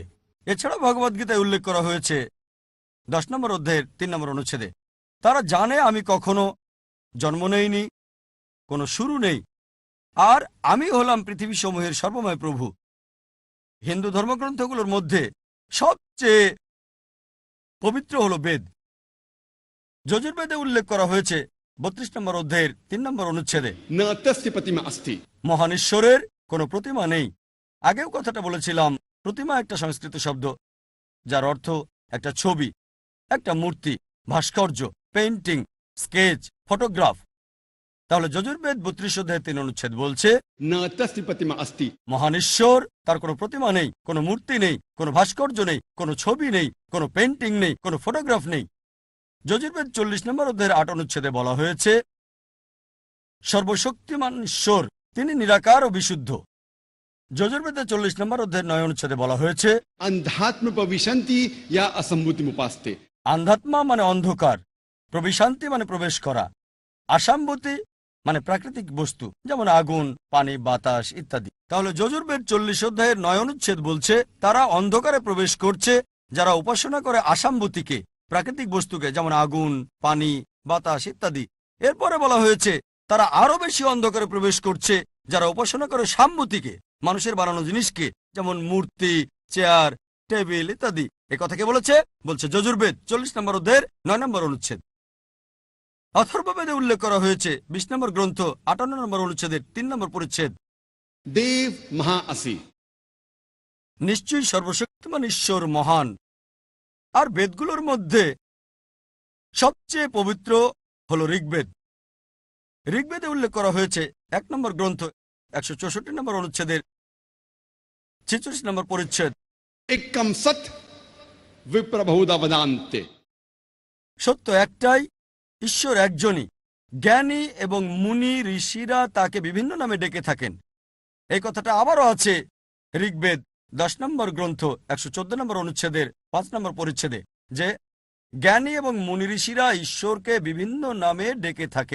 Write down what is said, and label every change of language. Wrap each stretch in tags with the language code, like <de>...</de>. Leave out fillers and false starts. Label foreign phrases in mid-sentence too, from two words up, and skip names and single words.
<bn>এছাড়া ভগবদ্গীতায় উল্লেখ করা হয়েছে 10 নম্বর অধ্যায়ের 3 নম্বর অনুচ্ছেদে, তারা জানে আমি কখনো জন্ম নেইনি, কোনো শুরু নেই, আর আমি হলাম পৃথিবী সমূহের সর্বময় প্রভু। হিন্দু ধর্মগ্রন্থগুলোর মধ্যে সবচেয়ে পবিত্র হল বেদ। যজুর্বেদে উল্লেখ করা হয়েছে 32 নম্বর অধ্যায়ের 3 নম্বর অনুচ্ছেদে,</bn> <sa>न तस्य प्रतिमा अस्ति।</sa> <bn>মহান ঈশ্বরের কোনো প্রতিমা নেই। আগেও কথাটা বলেছিলাম, প্রতিমা একটা সংস্কৃত শব্দ যার অর্থ একটা ছবি, একটা মূর্তি, ভাস্কর্য,</bn> <en>painting, sketch, photograph.</en> <bn>তাহলে যজুর্বেদ 32 অধ্যায়ের 3 অনুচ্ছেদ বলছে</bn> <sa>न तस्य प्रतिमा अस्ति।</sa> <bn>মহান ঈশ্বর, তার কোনো প্রতিমা নেই, কোনো মূর্তি নেই, কোনো ভাস্কর্য নেই, কোনো ছবি নেই, কোনো পেইন্টিং নেই, কোনো ফটোগ্রাফ নেই। যজুর্বেদ 40 নম্বর অধ্যায়ের 8 অনুচ্ছেদে বলা হয়েছে সর্বশক্তিমান ঈশ্বর, তিনি নিরাকার ও বিশুদ্ধ। যজুর্বেদের 40 নম্বর অধ্যায়ের 9 অনুচ্ছেদে বলা হয়েছে</bn> <sa>अंधात्म प्रविशन्ति या असम्भूतिमुपास्ते।</sa> <bn>আন্ধাত্মা মানে অন্ধকার, প্রবিশান্তি মানে প্রবেশ করা, আসাম্ভূতি মানে প্রাকৃতিক বস্তু যেমন আগুন, পানি, বাতাস ইত্যাদি। তাহলে যজুর্বেদ 40 অধ্যায়ের 9 অনুচ্ছেদ বলছে তারা অন্ধকারে প্রবেশ করছে যারা উপাসনা করে আসাম্ভূতিকে, প্রাকৃতিক বস্তুকে যেমন আগুন, পানি, বাতাস ইত্যাদি। এরপরে বলা হয়েছে তারা আরো বেশি অন্ধকারে প্রবেশ করছে যারা উপাসনা করে সাম্ভূতিকে, মানুষের বানানো জিনিসকে যেমন মূর্তি, চেয়ার, টেবিল ইত্যাদি। এ কথা কে বলেছে? বলছে যজুর্বেদ 40 নম্বর অধ্যায়ের 9 নম্বর অনুচ্ছেদ। অথর্ববেদে উল্লেখ করা হয়েছে 20 নম্বর গ্রন্থ 58 নম্বর অনুচ্ছেদের 3 নম্বর পরিচ্ছেদ,</bn> <sa>देव महा असि।</sa> <bn>নিশ্চয়ই সর্বশক্তিমান ঈশ্বর মহান। আর বেদগুলোর মধ্যে সবচেয়ে পবিত্র হল ঋগ্বেদ। ঋগ্বেদে উল্লেখ করা হয়েছে 1 নম্বর গ্রন্থ 164 নম্বর অনুচ্ছেদের 46 নম্বর পরিচ্ছেদ,</bn> <sa>एकम सत विप्रबहुधा वदान्ते।</sa> <bn>সত্য একটাই, ঈশ্বর একজনই। জ্ঞানী এবং মুনি ঋষিরা তাকে বিভিন্ন নামে ডেকে থাকেন। এই কথাটা আবারও আছে ঋগ্বেদ 10 নম্বর গ্রন্থ 114 নম্বর অনুচ্ছেদের 5 নম্বর পরিচ্ছেদে, যে জ্ঞানী এবং মুনি ঋষিরা ঈশ্বরকে বিভিন্ন নামে ডেকে থাকেন।</bn>